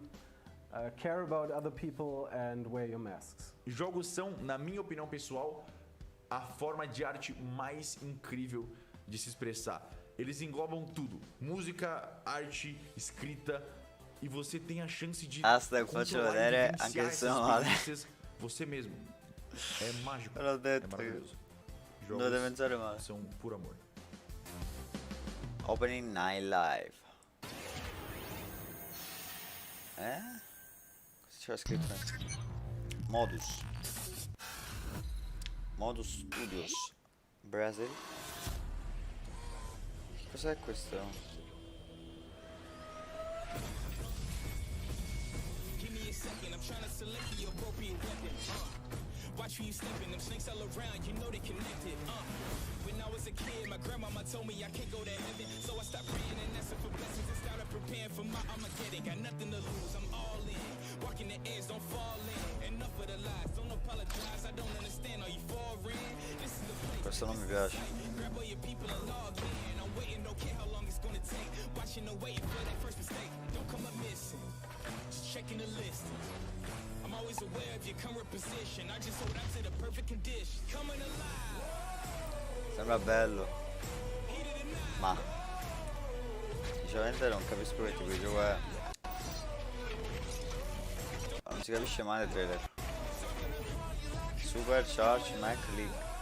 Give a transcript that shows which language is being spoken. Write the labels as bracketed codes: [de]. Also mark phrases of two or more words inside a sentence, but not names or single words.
[en] Care about other people and wear your masks. [pt] Jogos são, na minha opinião pessoal, a forma de arte mais incrível de se expressar. Eles englobam tudo: música, arte, escrita, e você tem a chance de [it] Hashtag faccio vedere anche se sono male. [pt] você mesmo. É mágico. [it] L'ho [pt] É [it] detto. [pt] maravilhoso. [it] Non deve pensare male. [pt] São puro amor. [en] Opening Night Live. [it] Cosa c'era scritto? Modus. Modus Studios. Brazil. Cos'è questo? [en] Give me a second, I'm trying to select the appropriate weapon. Watch you sleeping, them snakes all around, you know they connected. When I was a kid, my grandmama told me I can't go to heaven, so I stopped praying and asking for blessings and started preparing for my Armageddon. Got nothing to lose, I'm all in. Walking the edge, don't fall in. Enough of the lies, don't apologize, I don't understand. Are you foreign? This is the place. [it] Questo non mi piace. [en] Grab all your people and log in. I'm waiting, don't care how long it's gonna take. Watching and waiting for that first mistake. Don't come up missing. Just checking the list. I'm always aware of your current position. I just hold on to the perfect condition. Coming alive. [it] Sembra bello. Ma sinceramente non capisco che tipo di gioco è. Non si capisce mai nel trailer. Super Charge Mac League.